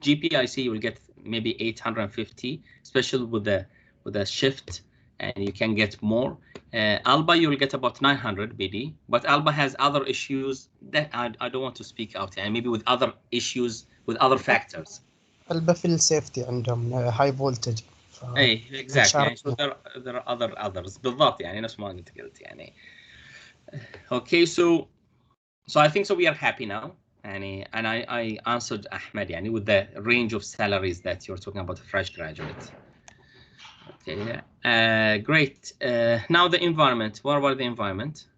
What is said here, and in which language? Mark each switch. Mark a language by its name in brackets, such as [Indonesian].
[English] GPIC you will get maybe 850, especially with the shift, and you can get more. Alba you will get about 900 BD, but Alba has other issues that I don't want to speak out, and maybe with other issues with other factors. [Arabic] البا في السيفتي عندهم [English] high voltage. [Arabic] اي exactly يعني [English] so there are others [Arabic] بالضبط يعني نفس ما انت قلت يعني. [English] Okay, so I think so we are happy now. And I answered Ahmed يعني with the range of salaries that you're talking about a fresh graduate. Okay, great. Now the environment. What about the environment?